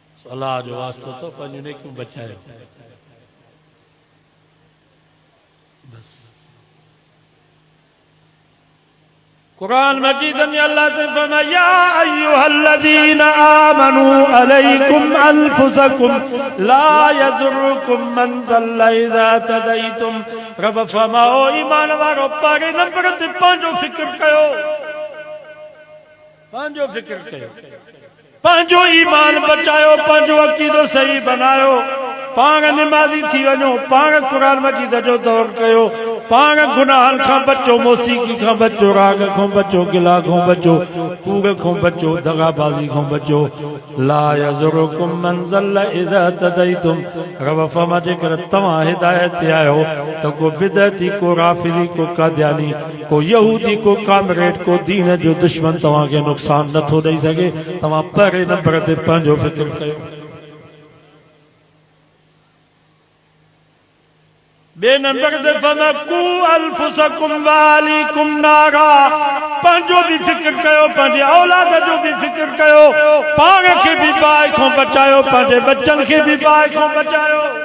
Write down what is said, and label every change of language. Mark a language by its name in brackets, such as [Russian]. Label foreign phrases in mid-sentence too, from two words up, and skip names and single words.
[Sindhi] अल्लाह जो वास्तो तो पंहिंजूं नेकियूं बचायो बस। [Urdu] قرآن مجید میں اللہ سے فرمایا [Arabic] يا أيها الذين آمنوا عليكم أنفسكم لا يضركم من ضل إذا اهتديتم. [Sindhi] रब फरमाओ ईमान वारो पारे नंबर ते पंहिंजो फिक्र कयो, पंहिंजो फिक्र कयो, पंहिंजो ईमान बचायो, पंहिंजो अकीदो सही बनायो, पाण निमाज़ी थी वञो, पाण कुरान मजीद जो दौर कयो, पाण गुनाहन खां बचो, मौसीकी खां बचो, राग खां बचो, गिला खां बचो, कूड़ खां बचो, दगाबाज़ी खां बचो। [Arabic] لا يضركم من ضل إذا اهتديتم. [Sindhi] रब फरमा जेकर तव्हां हिदायत ते आयो त को बिदअती, को राफ़िज़ी, को कादियानी, को यहूदी, को कामरेड, को दीन जो दुश्मन तव्हांखे नुक़सान नथो ॾेई सघे। तव्हां पहिरें नंबर ते पंहिंजो फ़िक्र कयो। बे नंबर ते [Arabic] قوا أنفسكم وأهليكم نارا. [Sindhi] पंहिंजो भी फिक्र कयो, पंहिंजे औलाद जो भी फिक्र कयो, पाण खे भी बाहि खां बचायो, पंहिंजे बच्चन खे भी बाहि खां बचायो।